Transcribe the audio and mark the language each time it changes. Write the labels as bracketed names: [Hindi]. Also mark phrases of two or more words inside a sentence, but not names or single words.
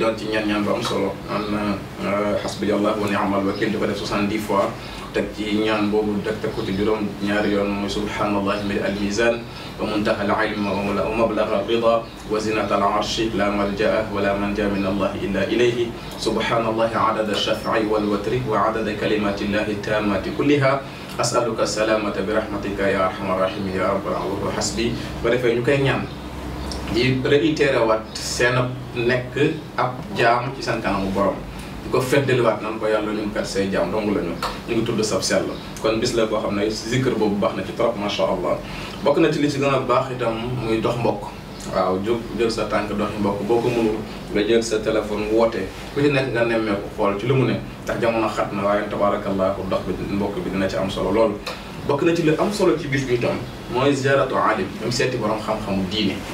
[Wolof] doon ci ñaan bu am solo an [Arabic] حسبي الله ونعم الوكيل [Wolof] di ko def 70 fois teg ci ñaan boobu teg ko ci juróom ñaari yoon mooy [Arabic] سبحان الله ملء الميزان ومنتهى العلم ومبلغ الرضا وزنة العرش لا ملجأ ولا منجا من الله إلا إليه سبحان الله عدد الشفع والوتر وعدد كلمات الله التامات كلها أسألك السلامة برحمتك يا أرحم الراحمين يا رب العالمين حسبي [Wolof] ba defee ñu koy ñaan di réitéré waat seen nekk ab jaam ci seen kanamu borom di ko feddaliwaat nan ko yàlla ñun kat say jaam dong lañu ñu ngi tudd sab sell kon bis la boo xam ne zikr boobu baax na ci trop [Arabic] ما شاء الله [Wolof] bokk na ci li ci gën a baax itam muy dox mbokk waaw jóg jël sa tànk doxi mbokk boo ko mënul nga jël sa téléphone woote ku ci nekk nga nemmeeku xool ci lu mu ne ndax jamono xat na waaye tabarakallahu dox bi mbokk bi dina ci am solo loolu bokk na ci li am solo ci bis bi itam mooy [Arabic] زيارة عالم [Wolof] même seeti borom xam-xamu diine